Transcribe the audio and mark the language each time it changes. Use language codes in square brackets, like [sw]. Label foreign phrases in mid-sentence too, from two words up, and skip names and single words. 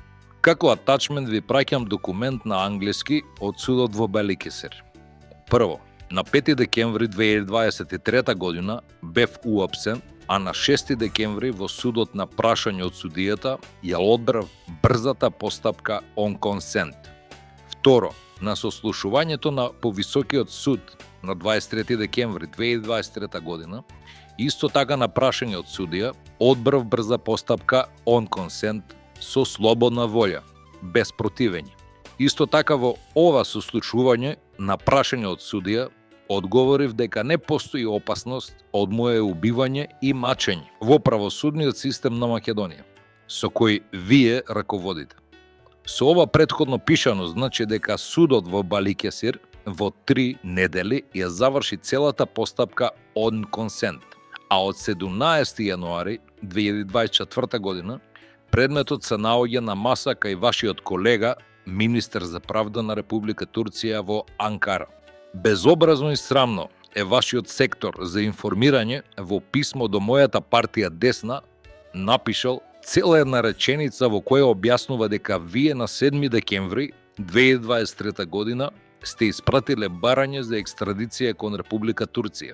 [mk] Како атачмент ви праќам документ на англиски од судот во Баликесир. Прво, на 5 декември 2023 година бев уапсен, а на 6 декември во судот на прашање од судијата ја одбрав брзата постапка [en] on consent. [mk] Второ, на сослушувањето на повисокиот суд на 23 декември 2023 година, исто така на прашање од судија, одбрав брза постапка [en] on consent [mk] со слободна волја, без противење. Исто така во ова сослушување на прашање од судија, одговорив дека не постои опасност од мое убивање и мачење во правосудниот систем на Македонија, со кој вие раководите. Со ова претходно пишано значи дека судот во Баликесир во 3 недели ја заврши целата постапка [en] on consent, [mk] а од 17 јануари 2024 година предметот се наоѓа на маса кај вашиот колега, министер за правда на Република Турција во Анкара. Безобразно и срамно е вашиот сектор за информирање во писмо до мојата партија Десна напишал цела една реченица во која објаснува дека вие на 7 декември 2023 година сте испратиле барање за екстрадиција кон Република Турција.